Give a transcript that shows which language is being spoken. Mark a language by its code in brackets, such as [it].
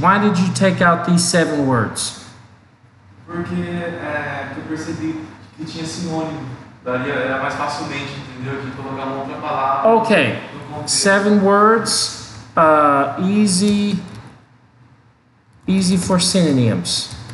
[en] Why did you take out these 7 words? [pt] Porque eu percebi que tinha sinônimo. Daí era mais facilmente, entendeu? De colocar uma outra palavra. [en] Ok, 7 words, easy for synonyms.